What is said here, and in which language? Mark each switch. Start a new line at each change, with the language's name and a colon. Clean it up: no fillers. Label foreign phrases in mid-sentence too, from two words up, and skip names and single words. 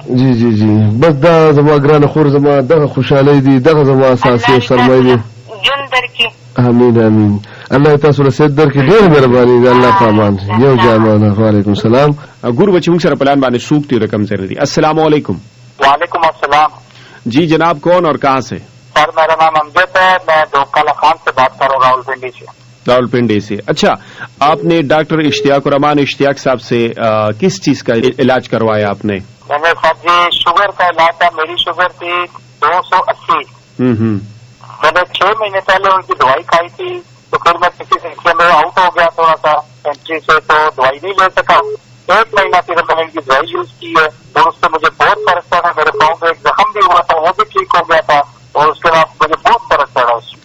Pashto: جی جی جی بس دا زما ګرانه خور زما دغه خوشحالۍ دي، دغه زما اساسي او سرمایه دي. ژوند درکړي. امین امین. الله تاسو له صحت درکړي. ډېره مهرباني ده. الله پامان یو جامانه.
Arabic: وعلیکم السلام.
Pashto: ګورو چې موږ سره پلان باندې سوق دی رقم سره دی.
Arabic: السلام علیکم. وعلیکم السلام.
Urdu: جی جناب کون اور کہاں سے؟ سر میرا نام امجد ہے، میں دوکالا خان سے بات کر رہا ہوں، راولپنڈی سے. راولپنڈی سے. اچھا آپ نے ڈاکٹر اشتیاق الرحمن اشتیاق صاحب سے کس چیز کا علاج کروایا آپ نے؟ میں نے سر جی شوگر کا علاج تھا. میری شوگر تھی 280. میں نے 6 مہینے پہلے ان کی دوائی کھائی تھی، تو پھر میں کسی سلسلے میں آؤٹ ہو گیا تھوڑا سا کنٹری سے، تو دوائی نہیں لے سکا. 1 مہینہ پھر میں نے ان کی دوائی یوز کی ہے اور اس سے مجھے بہت فرق پڑا. میرے پاؤں میں ایک زخم بھی ہوا تھا، وہ بھی ٹھیک ہو گیا تھا اور اس کے بعد مجھے بہت فرق پڑا اس سے.